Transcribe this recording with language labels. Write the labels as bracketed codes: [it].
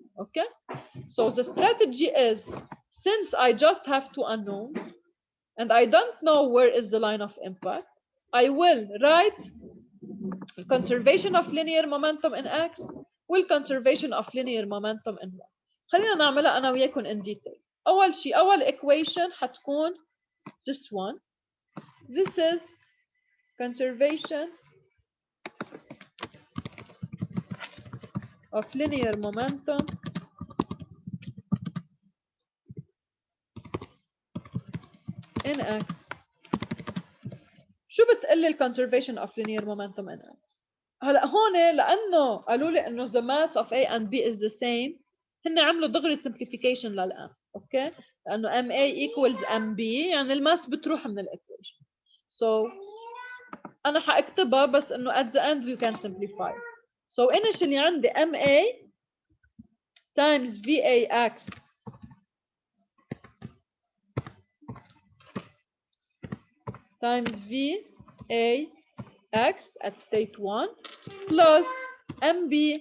[en] Okay, so the strategy is, since I just have two unknowns and I don't know where is the line of impact, I will write conservation of linear momentum in x [ar] والconservation [en] of linear momentum in y. [ar] خلينا نعملها أنا وياكم [en] in detail. [ar] أول شيء أول equation حتكون this one. [en] This is conservation of linear momentum in x. [ar] شو بتقلي ال conservation of linear momentum in X؟ هلا هون لانه قالوا لي انه [en] the mass of A and B is the same، [ar] هن عملوا دغري simplification للان، اوكي؟ لانه [en] MA equals MB [ar] يعني الماس بتروح من الايكويشن. [en] So [ar] انا حاكتبها بس انه [en] at the end we can simplify. So initially عندي MA times VAX times VAX at state 1 plus MB